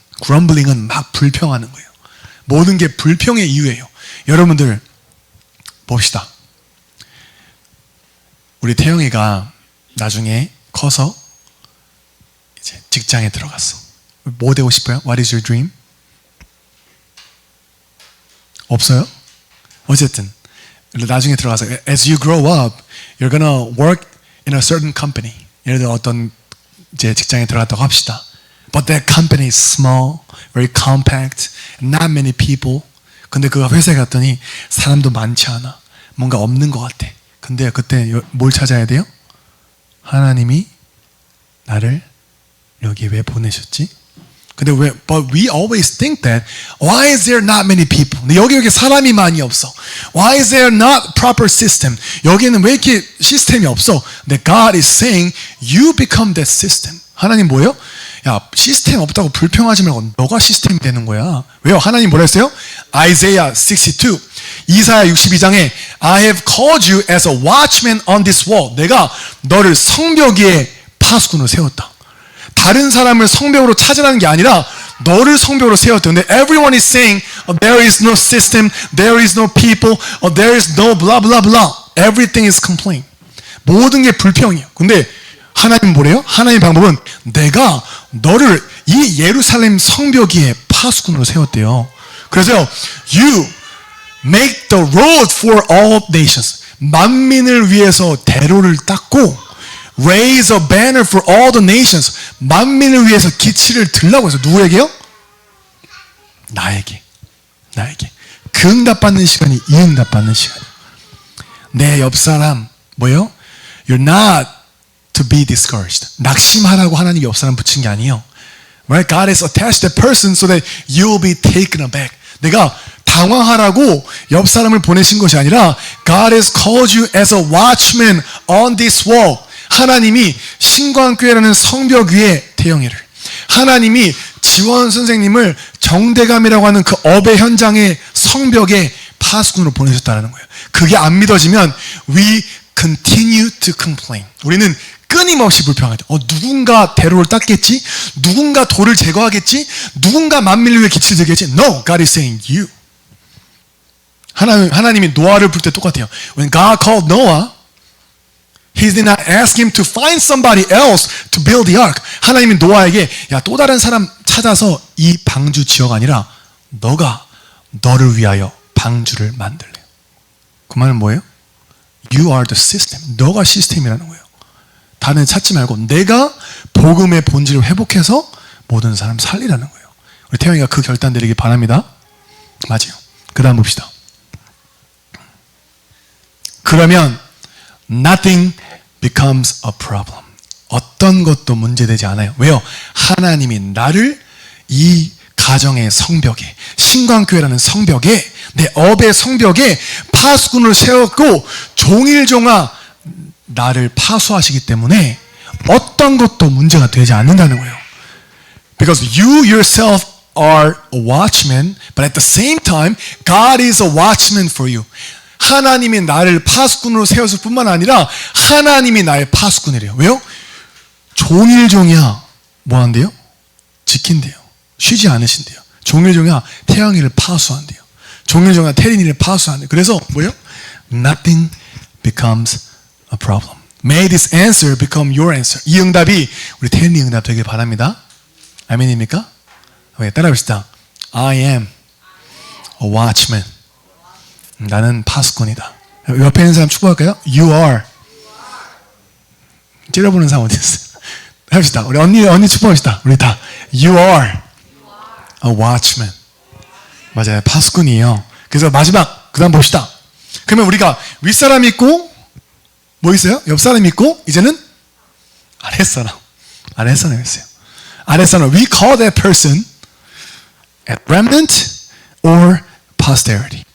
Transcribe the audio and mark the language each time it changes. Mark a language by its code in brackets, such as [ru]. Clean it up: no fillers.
[ko] grumbling은 막 불평하는 거예요. 모든 게 불평의 이유예요. 여러분들 봅시다. 우리 태영이가 나중에 커서 이제 직장에 들어갔어. 뭐 되고 싶어요? [en] What is your dream? [ko] 없어요? 어쨌든 나중에 들어가서 [en] as you grow up, you're gonna work in a certain company. [ko] 예를 들어 어떤 이제 직장에 들어갔다고 합시다. [en] But that company is small, very compact, not many people. [ko] 근데 그 회사에 갔더니 사람도 많지 않아. 뭔가 없는 것 같아. 근데 그때 뭘 찾아야 돼요? 하나님이 나를 여기 왜 보내셨지? 근데 왜? [en] But we always think that why is there not many people? [ko] 근데 여기 사람이 많이 없어. [en] Why is there not proper system? [ko] 여기는 왜 이렇게 시스템이 없어? 근데 [en] God is saying you become that system. [ko] 하나님 뭐예요? 야, 시스템 없다고 불평하지 말고 너가 시스템이 되는 거야. 왜요? 하나님 뭐라 했어요? Isaiah 62. 이사야 62장에 [en] I have called you as a watchman on this wall. [ko] 내가 너를 성벽 위에 파수꾼으로 세웠다. 다른 사람을 성벽으로 찾으라는 게 아니라 너를 성벽으로 세웠다. 근데 [en] everyone is saying there is no system, there is no people, there is no blah blah blah. Everything is complaint. [ko] 모든 게 불평이에요. 근데 하나님 뭐래요? 하나님 방법은 내가 너를 이 예루살렘 성벽 위에 파수꾼으로 세웠대요. [en] 그래서 you make the road for all nations. [ko] 만민을 위해서 대로를 닦고 [en] raise a banner for all the nations. [ko] 만민을 위해서 기치를 들라고 해서 누구에게요? 나에게. 그 응답받는 시간이 이 응답받는 시간이에요. 내 옆사람 뭐예요? [en] You're not to be discouraged. [ko] 낙심하라고 하나님이 옆사람 붙인 게 아니에요. [en] Right? God has attached that person so that you will be taken aback. [ko] 내가 당황하라고 옆 사람을 보내신 것이 아니라 [en] God has called you as a watchman on this wall. [ko] 하나님이 신광교회라는 성벽 위에 태영이를, 하나님이 지원 선생님을 정대감이라고 하는 그 업의 현장의 성벽에 파수꾼으로 보내셨다는 거예요. 그게 안 믿어지면 [en] we continue to complain. [ko] 우리는 끊임없이 불평하죠. 누군가 대로를 닦겠지? 누군가 돌을 제거하겠지? 누군가 만민을 위해 기치를 들겠지? [en] No, God is saying you. [ko] 하나님이 노아를 부를 때 똑같아요. [en] When God called Noah, He did not ask him to find somebody else to build the ark. [ko] 하나님이 노아에게 야, 또 다른 사람 찾아서 이 방주 지어가 아니라 너가 너를 위하여 방주를 만들래. 그 말은 뭐예요? [en] You are the system. [ko] 너가 시스템이라는 거예요. 다른 찾지 말고 내가 복음의 본질을 회복해서 모든 사람 살리라는 거예요. 우리 태영이가 그 결단 내리길 바랍니다. 맞아요. 그 다음 봅시다. 그러면 [en] nothing becomes a problem. [ko] 어떤 것도 문제되지 않아요. 왜요? 하나님이 나를 이 가정의 성벽에, 신광교회라는 성벽에, 내 업의 성벽에 파수꾼을 세웠고 종일종아 나를 파수하시기 때문에 어떤 것도 문제가 되지 않는다는 거예요. [en] Because you yourself are a watchman, but at the same time, God is a watchman for you. [ko] 하나님이 나를 파수꾼으로 세웠을 뿐만 아니라 하나님이 나의 파수꾼이래요. 왜요? 종일종이야 뭐 한대요? 지킨대요. 쉬지 않으신대요. 종일종이야 태양이를 파수한대요. 종일종이야 태린이를 파수한대요. 그래서 뭐예요? [en] Nothing becomes a problem. May this answer become your answer. [ko] 이 응답이 우리 태린이 응답 되길 바랍니다. 아멘입니까? 따라합시다. [en] I am a watchman. [ko] 나는 파수꾼이다. 옆에 있는 사람 축복할까요? [en] You are. [ko] 찌려보는 사람 어디 있어요? 합시다. 우리 언니 축복합시다. 우리 다. [en] You are a watchman. [ko] 맞아요. 파수꾼이에요. 그래서 마지막 그 다음 봅시다. 그러면 우리가 윗사람 있고 뭐 있어요? 옆사람 있고 이제는 아랫사람 있어요. 아랫사람. [en] We call that person a remnant or posterity.